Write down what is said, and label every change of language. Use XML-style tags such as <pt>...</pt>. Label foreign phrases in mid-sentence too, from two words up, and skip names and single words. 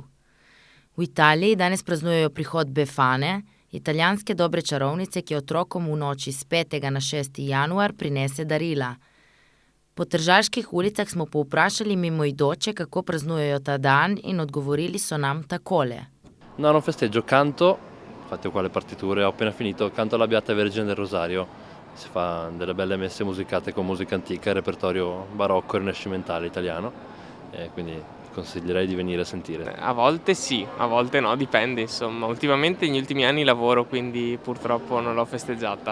<sl>V Italiji danes praznujejo prihod Befane, italijanske dobre čarovnice, ki otrokom v noči s 5. na 6. januar prinese darila. Po tržaških ulicah smo povprašali mimoidoče, kako praznujejo ta dan, in odgovorili so nam takole.</sl> <it>No, non festeggio, canto, infatti ho qua le partiture, ho appena finito, canto la Beata Vergine del Rosario. Si fa delle belle messe musicate con musica antica, il repertorio barocco e rinascimentale italiano, e quindi consiglierei di venire a sentire. A volte sì, a volte no, dipende insomma. Ultimamente negli ultimi anni lavoro, quindi purtroppo non l'ho festeggiata.</it>